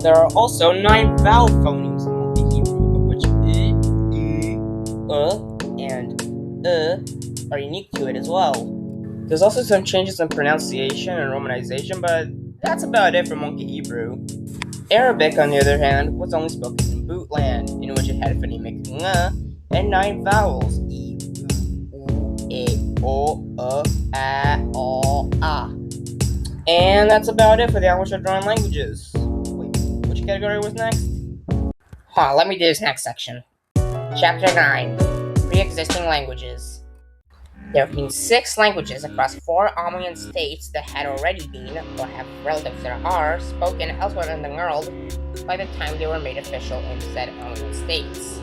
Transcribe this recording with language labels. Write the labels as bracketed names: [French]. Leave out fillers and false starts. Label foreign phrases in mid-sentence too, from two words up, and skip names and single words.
[English] There are also 9 vowel phonemes in Monkey Hebrew, of which and are unique to it as well. There's also some changes in pronunciation and romanization, but that's about it for Monkey Hebrew. Arabic, on the other hand, was only spoken in Bootland, in which it had phonemic ng and 9 vowels e, u, e, o, a, o, a. And that's about it for the Amujology languages. Wait, which category was next? Let me do this next section. Chapter 9. Pre-existing languages. There have been 6 languages across 4 Amuyan states that had already been, or have relatives that are, spoken elsewhere in the world by the time they were made official in said Amuyan states.